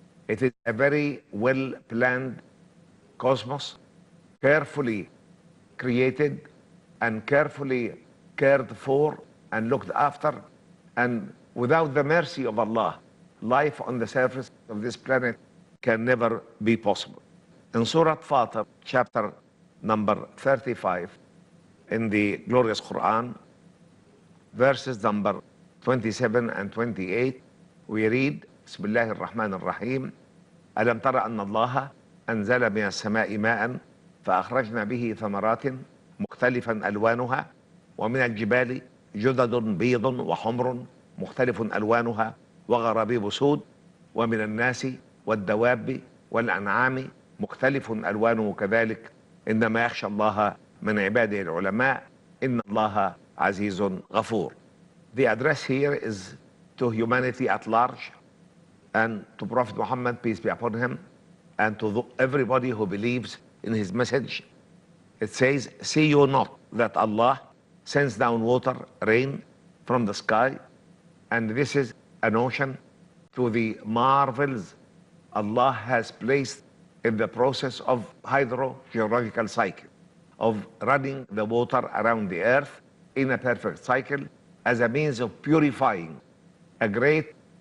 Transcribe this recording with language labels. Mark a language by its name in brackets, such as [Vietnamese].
[English] It is a very well-planned cosmos, carefully created and carefully cared for and looked after, and without the mercy of Allah, life on the surface of this planet can never be possible. In Surah Fatir, chapter number 35, in the glorious Quran, verses number 27 and 28, we read, [Arabic] بسم الله الرحمن الرحيم ألم تر أن الله أنزل من السماء ماء فأخرجنا به ثمرات مختلفا ألوانها ومن الجبال جدد بيض وحمر مختلف ألوانها وغرابيب سود ومن الناس والدواب والأنعام مختلف ألوانه كذلك إنما يخشى الله من عباده العلماء إن الله عزيز غفور. [English] The address here is to humanity at large and to Prophet Muhammad, peace be upon him, and to everybody who believes in his message. It says, see you not that Allah sends down water, rain from the sky, and this is a notion to the marvels Allah has placed in the process of hydrogeological cycle, of running the water around the earth in a perfect cycle as a means of purifying a great